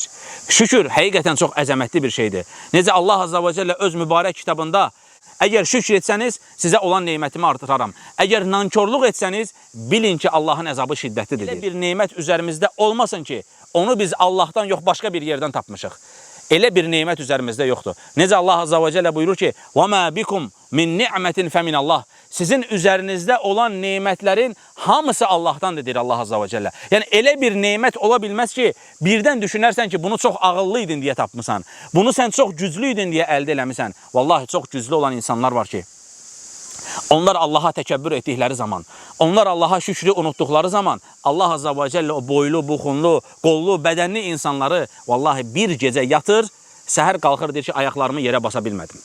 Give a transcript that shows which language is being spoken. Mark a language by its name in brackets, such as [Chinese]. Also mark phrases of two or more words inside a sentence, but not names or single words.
[Azerbaijani] Şükür həqiqətən çox əzəmətli bir şeydir. Necə Allah [Arabic] عز وجل [Azerbaijani] öz mübarək kitabında, əgər şükür etsəniz, sizə olan neymətimi artıraram. Əgər nankörlük etsəniz, bilin ki, Allahın əzabı şiddətlidir. Elə bir neymət üzərimizdə olmasın ki, onu biz Allahdan yox, başqa bir yerdən tapmışıq. Elə bir neymət üzərimizdə yoxdur. Necə Allah [Arabic] عز وجل [Azerbaijani] buyurur ki, [Arabic] وَمَا بِكُمْ مِنْ نِعْمَةٍ فَمِنَ اللّٰهِ [Azerbaijani] Sizin üzərinizdə olan neymətlərin hamısı Allahdandır, deyir Allah [Arabic] عز وجل. [Azerbaijani] Yəni, elə bir neymət ola bilməz ki, birdən düşünərsən ki, bunu çox ağıllı idin deyə tapmışsan. Bunu sən çox güclü idin deyə əldə eləmişsən. Vallahi, çox güclü olan insanlar var ki, onlar Allaha təkəbbür etdikləri zaman, onlar Allaha şükrü unutduqları zaman, Allah [Arabic] عز وجل [Azerbaijani] o boylu, buxunlu, qollu, bədənli insanları vallahi bir gecə yatır, səhər qalxır, deyir ki, ayaqlarımı yerə basa bilmədim.